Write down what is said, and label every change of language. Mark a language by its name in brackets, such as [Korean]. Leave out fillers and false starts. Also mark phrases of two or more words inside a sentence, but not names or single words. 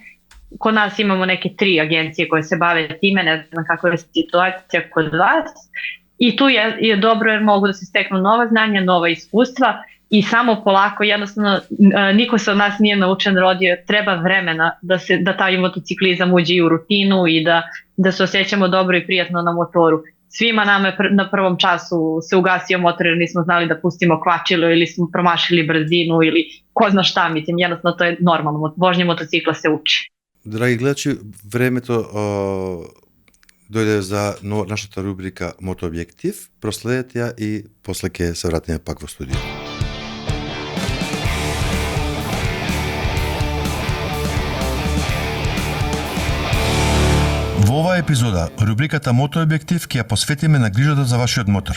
[Bosnian] Kod nas imamo neke 3 agencije koje se bave time, ne znam kakva je situacija kod vas, i tu je dobro jer mogu da se steknu nova znanja, nova iskustva i samo polako, jednostavno niko se od nas nije naučen rodio, treba vremena da taj motociklizam uđe i u rutinu i da se osjećamo dobro i prijatno na motoru. Svima nama na prvom času se ugasio motor jer nismo znali da pustimo kvačilo ili smo promašili brzinu ili ko zna šta, mislim, jednostavno to je normalno, vožnje motocikla se uči. [Macedonian] Драги гледачи, времето дојде за нашата рубрика Мотообјектив. Проследете ја и после ќе се вратиме пак во студио. Во оваа епизода, рубриката Мотообјектив ќе ја посветиме на грижата за вашиот мотор.